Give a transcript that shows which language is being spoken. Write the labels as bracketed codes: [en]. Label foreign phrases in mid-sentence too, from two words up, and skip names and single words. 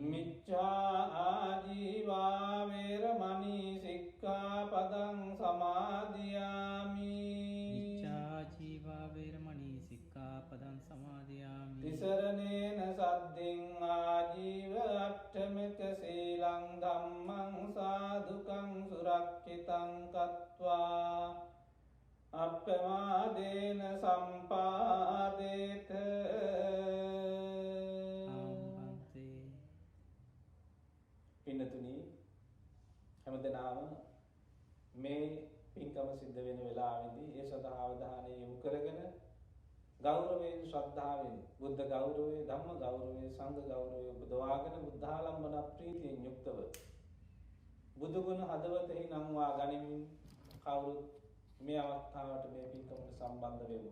[pi] මිච්ඡා ආජීවා වේරමණී සික්ඛාපදං සමාදියාමි මිච්ඡා ජීවා වේරමණී සික්ඛාපදං සමාදියාමි තිසරණේන සද්දින් ආජීව අට්ඨමක සීලං ධම්මං සාදුකං සුරක්ෂිතං කତ୍වා අප්පමාදේන සම්පාදේත ආම්බන්තේ [si] පින්නතුනි හැමදෙනාම මේ පින්කම සිද්ධ වෙන වෙලාවේදී ඒ සඳහා අවධානය යොමු කරගෙන ගෞරවයෙන් ශ්‍රද්ධාවෙන් බුද්ධ ගෞරවය ධම්ම ගෞරවය සංඝ ගෞරවය උපදවාගෙන බුද්ධාලම්බන ප්‍රීතියෙන් යුක්තව බුදු ගුණ හදවතෙහි නම්වා ගනිමින් කවුරුත් මේ අවස්ථාවට මේ පින්කමට සම්බන්ධ වෙමු.